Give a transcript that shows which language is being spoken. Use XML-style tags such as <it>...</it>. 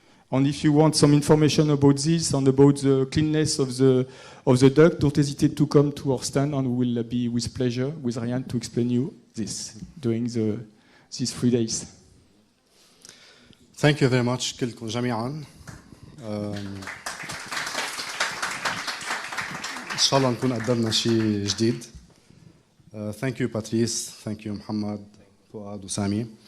<en>And if you want some information about this and about the cleanness of the duct, don't hesitate to come to our stand and we will be with pleasure with RAYAN to explain you this during these 3 days. Thank you very much</en> <ar>كلكم جميعا. إن شاء الله نكون قدمنا شيء جديد.</ar> <en>Thank you Patrice, thank you محمد، فؤاد وسامي.</en>